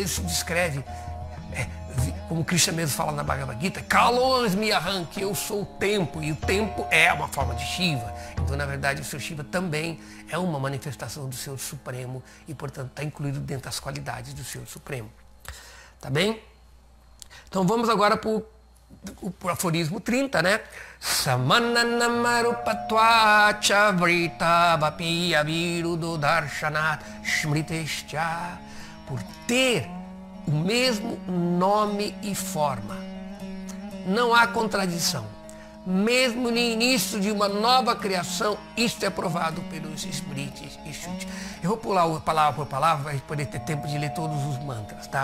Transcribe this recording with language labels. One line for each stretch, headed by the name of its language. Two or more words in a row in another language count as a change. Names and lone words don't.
Portuguese: Às vezes se descreve como Krishna mesmo fala na Bhagavad Gita,
Sanskrit: कालोऽस्मि अहम्,
Portuguese: que eu sou o tempo, e o tempo é uma forma de Shiva. Então, na verdade, o Senhor Shiva também é uma manifestação do Senhor Supremo e, portanto, está incluído dentro das qualidades do Senhor Supremo. Tá bem? Então, vamos agora para o aforismo 30, né?
Sanskrit: समाननामरूपत्वाच्च आवृत्तौ अप्य अविरोधो दर्शनात् स्मृतेश्च.
Portuguese: Por ter o mesmo nome e forma, não há contradição. Mesmo no início de uma nova criação, isto é provado pelos Smritis e Shrutis. Eu vou pular palavra por palavra para a gente poder ter tempo de ler todos os mantras, tá?